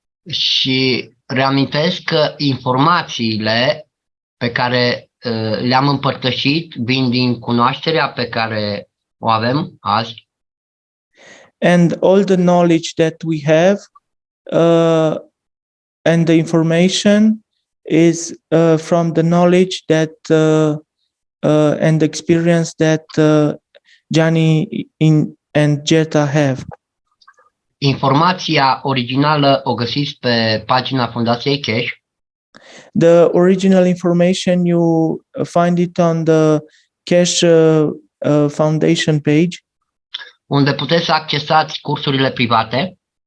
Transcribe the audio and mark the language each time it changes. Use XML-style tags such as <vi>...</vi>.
<ro>Și reamintesc că informațiile pe care le-am împărtășit vin din cunoașterea pe care o avem azi.</ro> <en>And all the knowledge that we have and the information is from the knowledge that and the experience that Gianni and Jetta have.</en> <ro>Informația originală o găsiți pe pagina Fundației Keshe.</ro> <en>The original information you find it on the Keshe Foundation page,</en> <ro>unde puteți să accesați cursurile private,</ro>